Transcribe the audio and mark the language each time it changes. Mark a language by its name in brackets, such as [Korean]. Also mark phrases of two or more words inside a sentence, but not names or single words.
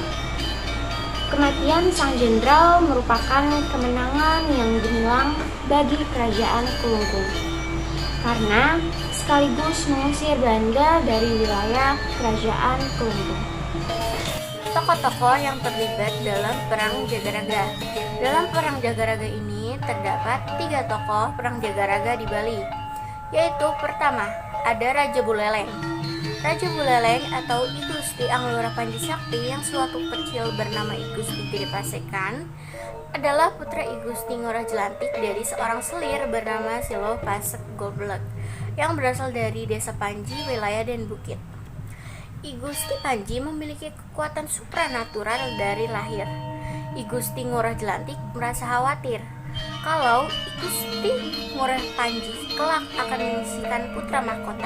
[Indonesian] Kematian sang jenderal merupakan kemenangan yang gemilang bagi kerajaan Klungkung, karena sekaligus mengusir Belanda dari wilayah kerajaan Klungkung. Tokoh-tokoh yang terlibat dalam Perang Jagaraga. Dalam Perang Jagaraga ini terdapat 3 tokoh Perang Jagaraga di Bali, yaitu pertama ada Raja Buleleng. Raja Buleleng atau I Gusti Anglura Panji Sakti yang sewaktu kecil bernama I Gusti Gede Pasekan adalah putra I Gusti Ngurah Jelantik dari seorang selir bernama Silo Pasek Goblek yang berasal dari desa Panji, wilayah Den Bukit. I Gusti Panji memiliki kekuatan supranatural dari lahir. I Gusti Ngurah Jelantik merasa khawatir kalau I Gusti Ngurah Panji kelak akan menyisihkan putra mahkota.